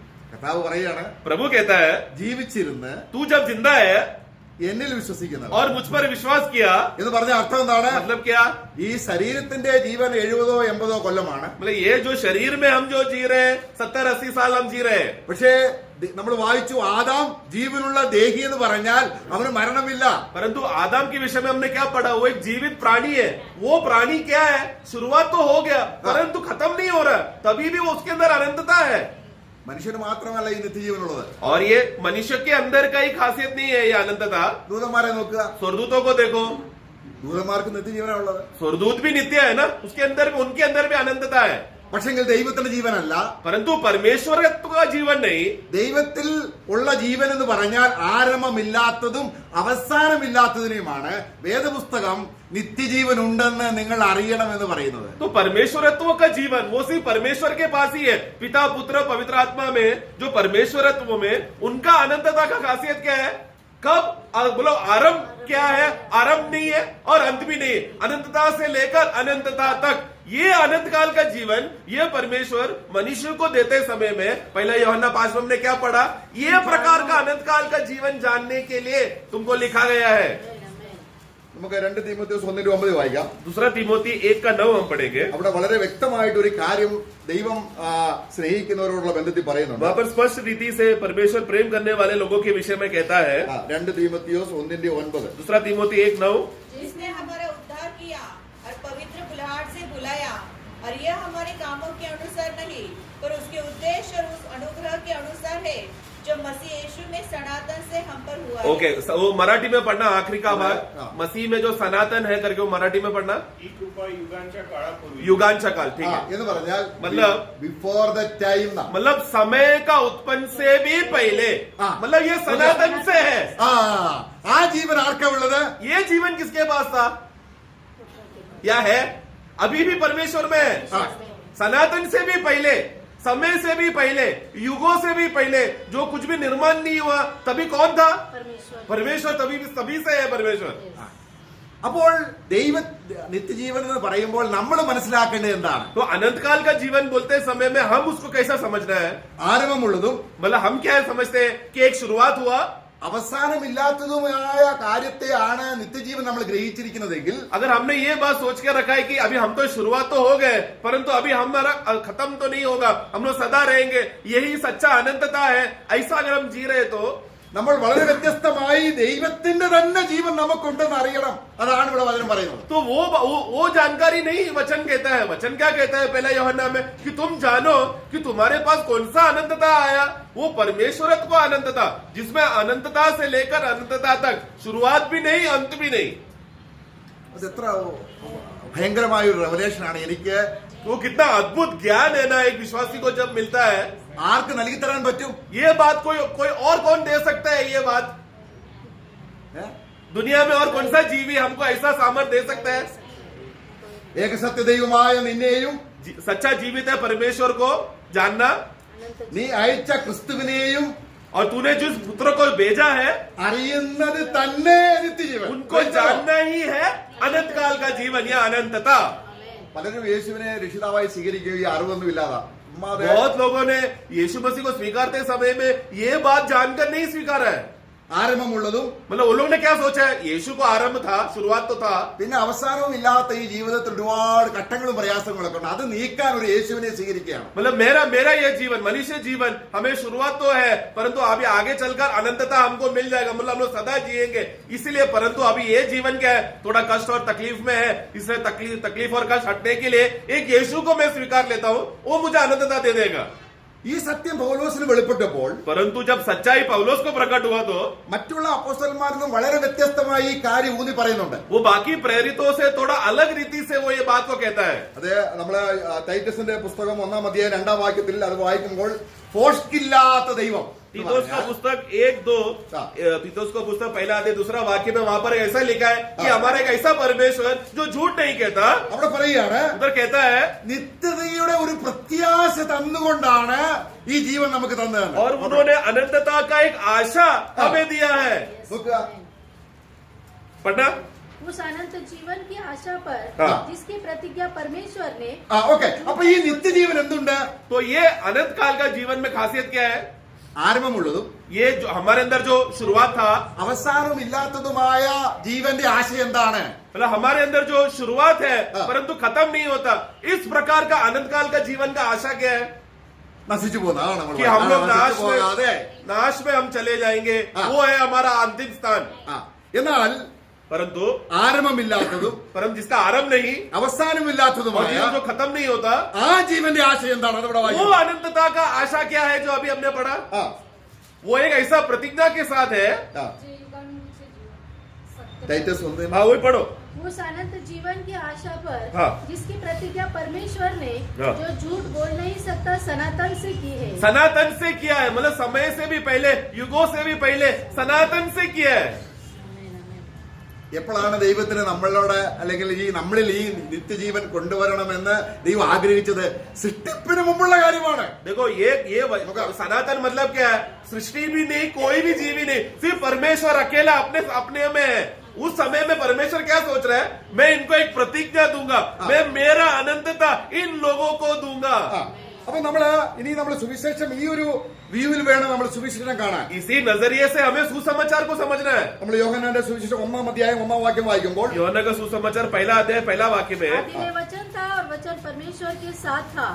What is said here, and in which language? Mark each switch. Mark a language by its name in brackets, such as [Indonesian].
[Malayalam] കർത്താവ് പറയാണ്, [Hindi] प्रभु कहता है, [Malayalam] ജീവിച്ചിരുന്ന് [Hindi] तू जब जिंदा है [Malayalam] എന്നിൽ വിശ്വസിക്കുന്നത് [Hindi] और मुझ पर विश्वास किया, [Malayalam] എന്ന് പറഞ്ഞ അർത്ഥം എന്താണ്? [Hindi] मतलब क्या? [Malayalam] ഈ ശരീരത്തിന്റെ ജീവൻ 70-80 കൊല്ലമാണ്. [Hindi] मतलब ये जो शरीर में हम जो जी रहे हैं 70-80 साल हम जी रहे हैं. [Malayalam] പക്ഷേ നമ്മൾ വായിച്ചു, ആദാം ജീവനുള്ള ദേഹി എന്ന് പറഞ്ഞാൽ അവന് മരണമില്ല. [Hindi] परंतु आदम के विषय में हमने क्या पढ़ा? वो एक जीवित प्राणी है. वो प्राणी क्या है? शुरुआत तो हो गया परंतु खत्म नहीं हो रहा, तभी भी वो उसके अंदर अनंतता है. [Malayalam] മനുഷ്യന് മാത്രമല്ല ഈ നിത്യജീവനുള്ളത്. [Hindi] और ये मनुष्य के अंदर का ही खासियत नहीं है ये अनंतता. [Malayalam] ദൂതന്മാരെ നോക്കുക, [Hindi] स्वर्गदूतों को देखो, [Malayalam] ദൂതന്മാർക്ക് നിത്യജീവനാണുള്ളത്. [Hindi] स्वर्गदूत भी नित्य है ना, उसके अंदर भी उनके अंदर भी अनंतता है. [Malayalam] പക്ഷെങ്കിൽ ദൈവത്തിന്റെ ജീവനല്ല. [Hindi] परंतु परमेश्वरत्व का जीवन नहीं. [Malayalam] ദൈവത്തിൽ ഉള്ള ജീവൻ എന്ന് പറഞ്ഞാൽ ആരംഭമില്ലാത്തതും അവസാനമില്ലാത്തതിനുമാണ് വേദപുസ്തകം നിത്യജീവൻ ഉണ്ടെന്ന് നിങ്ങൾ അറിയണമെന്ന് പറയുന്നത്. [Hindi] तो परमेश्वरत्व का जीवन वो सिर्फ परमेश्वर के पास ही है. पिता पुत्र पवित्र आत्मा में जो परमेश्वरत्व में उनका अनंतता का खासियत क्या है? कब बोलो, आरंभ क्या है? आरंभ नहीं है और अंत भी नहीं है. अनंतता से लेकर अनंतता तक ये अनंत काल का जीवन ये परमेश्वर मनुष्य को देते समय में, पहला यूहन्ना 5 में क्या पढ़ा? ये प्रकार का अनंत काल का जीवन जानने के लिए तुमको लिखा गया है. നമുക്ക് 2 തീമോഥെയോസ് 1:9 വായിക്കാം. दूसरा तीमोथी 1:9 हम पढ़ेंगे. അവിടെ വളരെ വ്യക്തമായിട്ട് ഒരു കാര്യം ദൈവം സ്നേഹിക്കുന്നവരോടുള്ള ബന്ധത്തിൽ പറയുന്നുണ്ട്. वहां पर स्पष्ट रीति से परमेश्वर प्रेम करने वाले लोगों के विषय में कहता है. 2 തീമോഥെയോസ് 1:9. दूसरा तीमोथी 1:9. जिसने हमारा उद्धार किया और पवित्र बुलाहट से बुलाया, और यह हमारे कामों के अनुसार नहीं पर उसके उद्देश्य और उस अनुग्रह के अनुसार है जो मसीह यीशु में सनातन से हम पर हुआ है. ओके, वो मराठी में पढ़ना आखिरी का भाग. हाँ. मसीह में जो सनातन है करके वो मराठी में पढ़ना. [Marathi] ही कृपा युगांच्या काळापूर्वी युगांचा काल. [Hindi] ठीक है. [Malayalam] എന്ന് പറഞ്ഞാൽ [Hindi] मतलब [English] Before the time. [Hindi] मतलब समय का उत्पन्न से भी पहले. हाँ. मतलब ये सनातन से है. [Malayalam] ആ ജീവൻ ആർക്കാ ഉള്ളത്? [Hindi] ये जीवन किसके पास था? क्या है? अभी भी परमेश्वर में है. हाँ. सनातन से भी पहले, समय से भी पहले, युगों से भी पहले, जो कुछ भी निर्माण नहीं हुआ तभी कौन था? परमेश्वर। परमेश्वर. तभी से है परमेश्वर. [Malayalam] അപ്പോൾ ദൈവ നിത്യജീവൻ എന്ന് പറയുമ്പോൾ നമ്മൾ മനസ്സിലാക്കേണ്ടത് എന്താണ്? [Hindi] तो अनंत काल का जीवन बोलते समय में हम उसको कैसा समझना है? [Malayalam] ആരംഭമുള്ളതും [Hindi] मतलब हम क्या समझते हैं कि एक शुरुआत हुआ [Malayalam] അവസാനമില്ലാത്തതുമായ കാര്യത്തെയാണ് നിത്യജീവൻ നമ്മൾ ഗ്രഹിച്ചിരിക്കുന്നതെങ്കിൽ, [Hindi] अगर हमने ये बात सोच के रखा है कि अभी हम तो शुरुआत तो हो गए, परंतु अभी हमारा खत्म तो नहीं होगा, हम लोग सदा रहेंगे, यही सच्चा अनंतता है, ऐसा अगर हम जी रहे तो [Malayalam] നമ്മൾ വളരെ വ്യത്യസ്തമായി ദൈവത്തിന്റെ തന്നെ ജീവൻ നമുക്കുണ്ടെന്ന് അറിയണം. അതാണ് ഇവിടെ വചനം പറയുന്നത്. [Hindi] तो वो जानकारी नहीं वचन कहता है. वचन क्या कहता है पहला यूहन्ना में कि तुम जानो कि तुम्हारे पास कौन सा अनंतता आया, वो परमेश्वरत्व अनंतता, जिसमें अनंतता से लेकर अनंतता तक शुरुआत भी नहीं अंत भी नहीं. [Malayalam] അത് എത്ര ഭയങ്കരമായ ഒരു റെവലേഷൻ ആണ്. എനിക്ക് [Hindi] वो कितना अद्भुत ज्ञान है ना एक विश्वासी को जब मिलता है. [Malayalam] ആർക്ക് നൽകി തരാൻ പറ്റും? [Hindi] ये बात कोई और कौन दे सकता है? ये बात दुनिया में और कौन सा जीवी हमको ऐसा सामर्थ्य दे सकता है? [Malayalam] ഏകസത്യ ദൈവമായ നിന്നെയും [Hindi] सच्चा जीवित है परमेश्वर को जानना, [Malayalam] നീ അയച്ച ക്രിസ്തുവിനെയും [Hindi] और तूने जिस पुत्र को भेजा है [Malayalam] അറിയുന്നത് തന്നെ നിത്യജീവൻ. [Hindi] उनको जानना ही है अनंत काल का जीवन या अनंतता. [Malayalam] പലരും യേശുവിനെ രക്ഷിതാവായി സ്വീകരിക്കുകയും ഈ അറിവൊന്നും ഇല്ലാതാ. [Hindi] बहुत लोगों ने यीशु मसीह को स्वीकारते समय में ये बात जानकर नहीं स्वीकारा है. [Malayalam] ആരംഭമുള്ളതും [Hindi] मतलब उन लोगों ने क्या सोचा है? यीशु को आरंभ था, शुरुआत तो था, [Malayalam] പിന്നെ അവസാനവും ഇല്ലാത്ത ഈ ജീവിതത്തിൽ ഒരുപാട് ഘട്ടങ്ങളും പ്രയാസങ്ങളൊക്കെ ഉണ്ട്. അത് നീക്കാൻ ഒരു യേശുവിനെ സ്വീകരിക്കുകയാണ്. [Hindi] मतलब मेरा ये जीवन, मनुष्य जीवन, हमें शुरुआत तो है, परंतु अभी आगे चलकर अनंतता हमको मिल जाएगा, मतलब हम लोग सदा जिएंगे. इसलिए परंतु अभी ये जीवन क्या है, थोड़ा कष्ट और तकलीफ में है, इसलिए तकलीफ और कष्ट हटने के लिए एक यीशु को मैं स्वीकार लेता हूँ, वो मुझे अनंतता दे देगा. [Malayalam] ഈ സത്യം പൗലോസിന് വെളിപ്പെട്ടപ്പോൾ [Hindi] परंतु जब सच्चाई पौलुस को प्रकट हुआ तो [Malayalam] മറ്റുള്ള അപ്പോസ്തലന്മാരിൽ നിന്നും വളരെ വ്യത്യസ്തമായി ഈ കാര്യം ഊന്നി പറയുന്നുണ്ട്. [Hindi] वो बाकी प्रेरितों से थोड़ा अलग रीति से वो ये बात को कहता है. [Malayalam] അത് നമ്മള് ടൈറ്റസിന്റെ പുസ്തകം 1-ാം അധ്യായം 2-ാം വാക്യത്തിൽ അത് വായിക്കുമ്പോൾ ഫോഷ്കില്ലാത്ത ദൈവം [Hindi] तीतोस का पुस्तक 1-2, तीतोस का पुस्तक पहला अध्याय 2रा वाक्य में वहां पर ऐसा लिखा है कि हमारा एक ऐसा परमेश्वर जो झूठ नहीं कहता. [Malayalam] അവിടെ പറയുകയാണ്, [Hindi] उधर कहता है [Malayalam] നിത്യതയുടെ ഒരു പ്രത്യാശ തന്നുകൊണ്ടാണ് ഈ ജീവൻ നമുക്ക് തന്നത്. [Hindi] और उन्होंने अनंतता का एक आशा हमें दिया है. [Malayalam] നോക്കുക, [Hindi] पढ़ना. उस अनंत जीवन की आशा पर हाँ। जिसकी प्रतिज्ञा परमेश्वर ने [Malayalam] ഓക്കെ. അപ്പൊ ഈ നിത്യജീവൻ എന്തുണ്ട്? [Hindi] तो ये अनंत काल का जीवन में खासियत क्या है? [Malayalam] ആരംഭമുള്ളതും [Hindi] ये जो हमारे अंदर जो शुरुआत था, [Malayalam] അവസാനമില്ലാത്തതുമായ ജീവന്റെ ആശയം എന്താണ്? [Hindi] मतलब हमारे अंदर जो शुरुआत है हाँ। परंतु खत्म नहीं होता, इस प्रकार का अनंत काल का जीवन का आशा क्या है? [Malayalam] നശിച്ചു പോകുന്നതാണ് നമ്മൾ [Hindi] कि हम लोग [Malayalam] നശിച്ചു പോകാതെ. [Hindi] नाश में हम चले जाएंगे. हाँ। वो है हमारा अंतिम स्थान. [Malayalam] എന്നാൽ [Hindi] परंतु [Malayalam] ആരംഭമില്ലാത്തതും [Hindi] परंतु जिसका आरंभ नहीं और [Malayalam] അവസാനമില്ലാത്തതുമായ [Hindi] जीवन जो खत्म नहीं होता, [Malayalam] ആ ജീവന്റെ ആശയം എന്താണ്? അതിവിടെ [Hindi] वो [Malayalam] വായിക്കാം. [Hindi] अनंतता का आशा क्या है जो अभी हमने पढ़ा? [Malayalam] ആ, [Hindi] वो एक ऐसा प्रतिज्ञा के साथ है. [Malayalam] ആ. [Marathi] जीवनचे जीवन सत्य [Malayalam] ടൈറ്റസ് 1 [Hindi] हाँ वही पढ़ो. उस अनंत जीवन की आशा पर हाँ। जिसकी प्रतिज्ञा परमेश्वर ने हाँ। जो झूठ बोल नहीं सकता सनातन से की है. सनातन से किया है, मतलब समय से भी पहले, युगों से भी पहले सनातन से किया है. [Malayalam] എപ്പോഴാണ് ദൈവത്തിന് നമ്മളോട് അല്ലെങ്കിൽ ഈ നമ്മളിൽ ഈ നിത്യജീവൻ കൊണ്ടുവരണമെന്ന് ദൈവം ആഗ്രഹിച്ചത്? സൃഷ്ടിപ്പിന് മുമ്പുള്ള കാര്യമാണ്. [Hindi] देखो ये सनातन मतलब क्या है? सृष्टि भी नहीं, कोई भी जीवी नहीं, सिर्फ परमेश्वर अकेला अपने में है. उस समय में परमेश्वर क्या सोच रहा है? मैं इनको एक प्रतिज्ञा दूंगा, मैं मेरा अनंतता इन लोगों को दूंगा. [Malayalam] അപ്പൊ ഇനി നമ്മൾ സുവിശേഷം ഈ ഒരു വ്യൂവിൽ വേണം നമ്മൾ സുവിശേഷം കാണാൻ. [Hindi] इसी नजरिए से हमें सुसमाचार को समझना है. [Malayalam] നമ്മൾ യോഹന്നാന്റെ സുവിശേഷം 1-ാം അധ്യായം 1-ാം വാക്യം വായിക്കുമ്പോൾ [Hindi] യോഹन्ना का सुसमाचार पहला अध्याय पहला वाक्य में है. आदि में वचन था और वचन परमेश्वर के साथ था